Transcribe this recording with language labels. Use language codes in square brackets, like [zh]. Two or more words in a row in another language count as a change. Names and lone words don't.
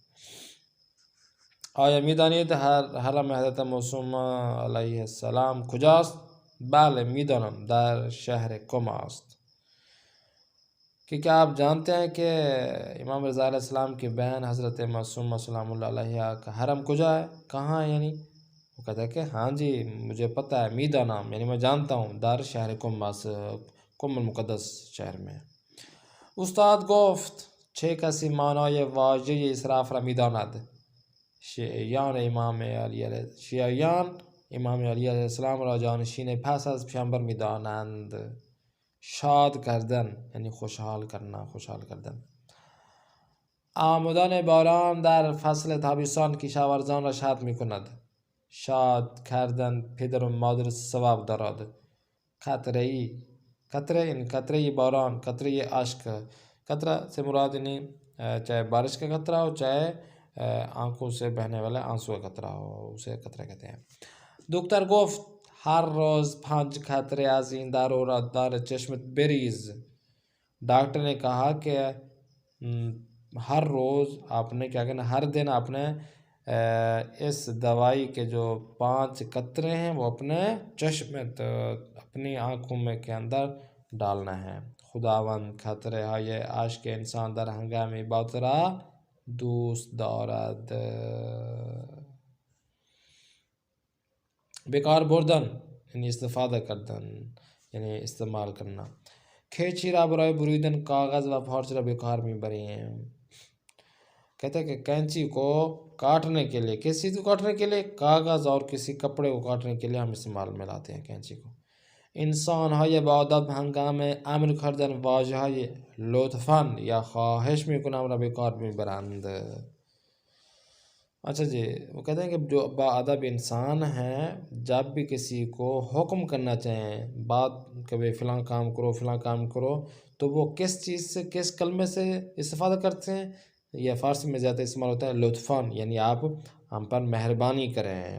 [fa] آیا میدانید حرم حضرت معصوم علیه السلام کجاست؟ بله میدانم، در شهر قم است۔ [ur] کہ کیا آپ جانتے ہیں کہ امام رضا علیہ السلام کی بہن حضرت معصوم سلام اللہ علیہ کا حرم کجا ہے، کہاں ہے؟ یعنی وہ کہتا ہے کہ ہاں جی مجھے پتہ ہے، میدانم یعنی میں جانتا ہوں، [fa] در شہر قم است، [ur] قم المقدس شہر میں۔ [fa] استاد گفت چه کسی معنای واژه اسراف را میداند؟ شیعیان امام علی علیه السلام را جانشین پس از پیامبر میدانند۔ شاد کردن [ur] یعنی خوشحال کرنا، [fa] خوشحال کردن۔ آمدن باران در فصل تابستان کشاورزان را شاد میکند۔ شاد کردن پدر و مادر ثواب دارد۔ قطره یعنی قطره باران، قطره اشک۔ [ur] قطرہ سے مراد یعنی چاہے بارش کا قطرہ ہو، چاہے آنکھوں سے بہنے والا آنسو کا قطرہ ہو، اسے قطرہ کہتے ہیں۔ [fa] دکتر گفت ہر روز 5 قطره از این دارو را در چشمت بریز۔ [ur] ڈاکٹر نے کہا کہ ہر روز آپ نے کیا کہنا، ہر دن آپ نے اس دوائی کے جو 5 قطرے ہیں وہ اپنے چشمت، اپنی آنکھوں میں کے اندر ڈالنا ہے۔ [fa] خداوند قطره های اشک انسان در هنگام عبادت را دوست دارد۔ بیکار بردن [ur] یعنی [fa] استفادہ کردن، [ur] یعنی استعمال کرنا۔ [fa] کھیچی را برائے بریدن کاغذ و پھارچ را بیکار می بریم. [ur] کہتے ہیں کہ کینچی کو کاٹنے کے لیے، کس چیز کو کاٹنے کے لیے؟ کاغذ اور کسی کپڑے کو کاٹنے کے لیے ہم استعمال میں لاتے ہیں کینچی کو. [fa] انسان های با ادب هنگام امر کردن واژه های لطفاً یا خواہش میکنم را به کار میبرند. [ur] اچھا جی، وہ کہتے ہیں کہ جو با ادب انسان ہیں جب بھی کسی کو حکم کرنا چاہیں، بات کہ فلاں کام کرو فلاں کام کرو، تو وہ کس چیز سے، کس کلمے سے استفادہ کرتے ہیں؟ یا فارسی میں زیادہ استعمال ہوتا ہے لطفاً، یعنی آپ ہم پر مہربانی کریں.